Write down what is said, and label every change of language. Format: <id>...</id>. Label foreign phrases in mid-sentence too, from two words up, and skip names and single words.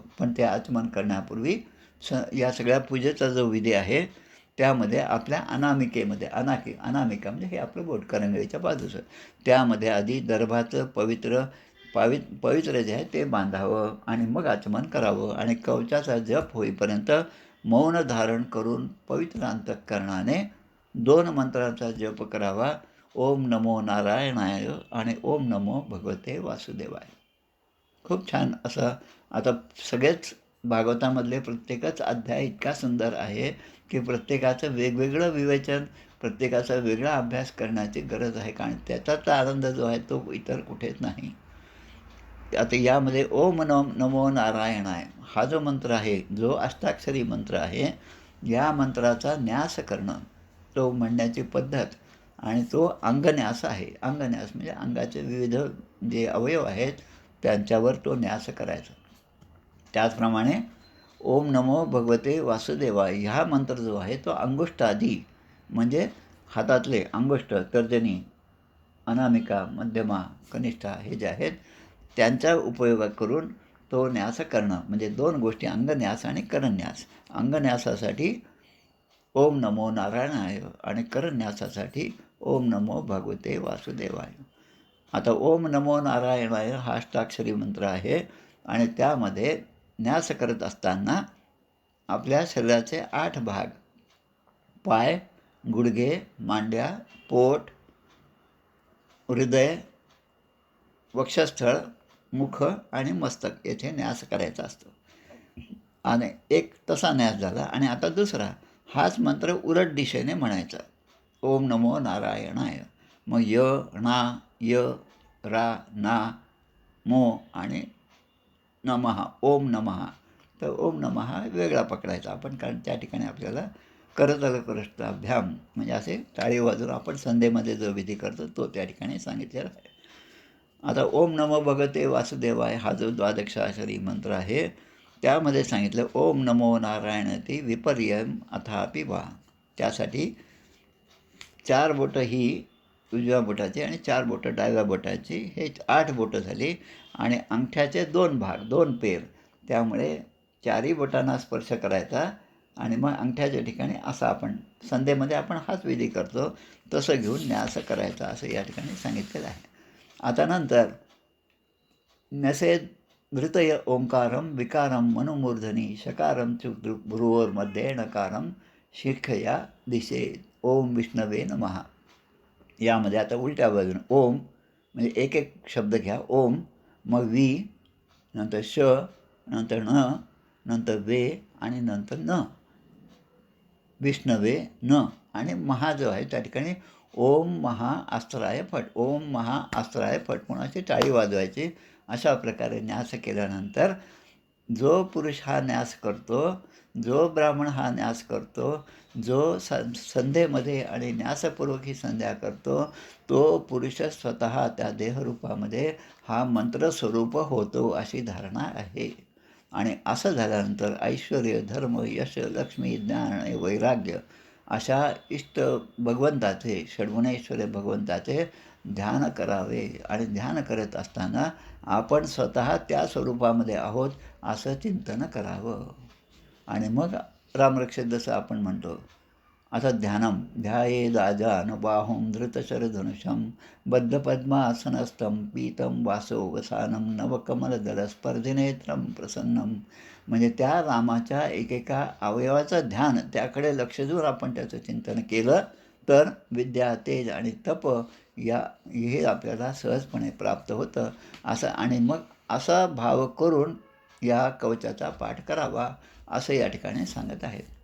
<mr>पण ते आचमन करण्यापूर्वी या सगळ्या पूजेचा जो विधी आहे त्यामध्ये आपल्या अनामिकेमध्ये अनामिका म्हणजे हे आपलं बोट करंगळीच्या बाजूचं, त्यामध्ये आधी दर्भाचं पवित्र जे आहे ते बांधावं आणि मग आचमन करावं आणि कवचाचा जप होईपर्यंत मौन धारण करून पवित्र अंतःकरणाने 2 मंत्राचा जप करावा.</mr> <sa>ओम नमो नारायणाय आणि ओम नमो भगवते वासुदेवाय.</sa> <mr>खूप छान असं. आता सगळेच भागवतामधले प्रत्येकच अध्याय इतका सुंदर आहे की प्रत्येकाचं वेगवेगळं विवेचन, प्रत्येकाचा वेगळा अभ्यास करण्याची गरज आहे, कारण त्याचाच आनंद जो आहे तो इतर कुठेच नाही. आता यामध्ये</mr> <sa>ओम नमो नारायणाय</sa> <mr>हा जो मंत्र आहे, जो अष्टाक्षरी मंत्र आहे, या मंत्राचा न्यास करणं, तो म्हणण्याची पद्धत आणि तो अंगन्यास आहे. अंगन्यास म्हणजे अंगाचे विविध जे अवयव आहेत त्यांच्यावर तो न्यास करायचा. त्याचप्रमाणे</mr> <sa>ओम नमो भगवते वासुदेवाय</sa> <mr>ह्या मंत्र जो आहे तो अंगुष्ठादी म्हणजे हातातले अंगुष्ठ, तर्जनी, अनामिका, मध्यमा, कनिष्ठा हे जे आहेत त्यांचा उपयोग करून तो न्यास करणं. म्हणजे 2 गोष्टी, अंगन्यास आणि करन्यास.</mr> <sa>अंगन्यासासाठी ओम नमो नारायणाय</sa> <mr>आणि करन्यासासाठी</mr> <sa>ओम नमो भगवते वासुदेवाय.</sa> <mr>आता</mr> <sa>ओम नमो नारायणाय</sa> <mr>हा अष्टाक्षरी मंत्र आहे आणि त्यामध्ये न्यास करत असताना आपल्या शरीराचे 8 भाग, पाय, गुडघे, मांड्या, पोट, हृदय, वक्षस्थळ, मुख आणि मस्तक येथे न्यास करायचा असतो. आणि एक तसा न्यास झाला आणि आता दुसरा हाच मंत्र उलट दिशेने म्हणायचा.</mr> <sa>ओम नमो नारायणाय.</sa> <mr>मग य रा ना मो आणि नमः,</mr> <sa>ओम नमः.</sa> <mr>तर</mr> <sa>ओम नमः</sa> <mr>वेगळा पकडायचा आपण, कारण त्या ठिकाणी आपल्याला</mr> <sa>करतल कृष्णाभ्याम</sa> <mr>म्हणजे असे टाळी वाजून आपण संध्येमध्ये जो विधी करतो तो त्या ठिकाणी सांगितलेला आहे. आता</mr> <sa>ओम नमो भगवते वासुदेवाय</sa> <mr>हा जो 12 मंत्र आहे त्यामध्ये सांगितलं</mr> <sa>ओम नमो नारायणती विपर्यम अथापि वा.</sa> <mr>त्यासाठी 4 बोटं ही उजव्या बोटाची आणि 4 बोटं डाव्या बोटाची, हे 8 बोटं झाली आणि अंगठ्याचे 2 भाग, 2 पेर, त्यामुळे 4ही बोटांना स्पर्श करायचा आणि मग अंगठ्याच्या ठिकाणी असा आपण संध्येमध्ये आपण हाच विधी करतो तसं घेऊन न्यास करायचा असं या ठिकाणी सांगितलेलं आहे. आता नंतर</mr> <sa>नसेद धृतय ओंकारम विकारम मनोमूर्धनी शकारम भ्रुवोर्मध्ये नकारम शिखया दिशेत ओम विष्णवे नमः.</sa> <mr>यामध्ये आता उलट्या बाजूने ओम म्हणजे एक एक शब्द घ्या. ओम, मग वी, नंतर श, नंतर न, नंतर वे आणि नंतर न. विष्णवे न आणि महा जो आहे त्या ठिकाणी</mr> <sa>ओम महा अस्त्राय फट, ओम महा अस्त्राय फट</sa> <mr>म्हणून अशी टाळी वाजवायची. अशा प्रकारे न्यास केल्यानंतर जो पुरुष हा न्यास करतो, जो ब्राह्मण हा न्यास करतो, जो संध्येमध्ये आणि न्यासपूर्वक ही संध्या करतो, तो पुरुष स्वतः त्या देहरूपामध्ये हा मंत्रस्वरूप होतो अशी धारणा आहे. आणि असं झाल्यानंतर ऐश्वर, धर्म, यश, लक्ष्मी, ज्ञान आणि वैराग्य अशा इष्ट भगवंताचे, षड्गुणेश्वर भगवंताचे ध्यान करावे. आणि ध्यान करत असताना आपण स्वतः त्या स्वरूपामध्ये आहोत असं चिंतन करावं. आणि मग रामरक्षेत जसं आपण म्हणतो.</mr> <sa>आता ध्यानम ध्यायेदाजान बाहुं धृतशरधनुषं बद्धपद्मासनस्थं पीतं वासोवसानं नवकमलदलस्पर्धिनेत्रं प्रसन्नं.</sa> <mr>म्हणजे त्या रामाच्या एकेका अवयवाचं ध्यान, त्याकडे लक्ष देऊन आपण त्याचं चिंतन केलं तर विद्या, तेज आणि तप हे आपल्याला सहजपणे प्राप्त होतं असं. आणि मग असा भाव करून या कवचाचा पाठ करावा असं या ठिकाणी सांगत आहेत.</mr>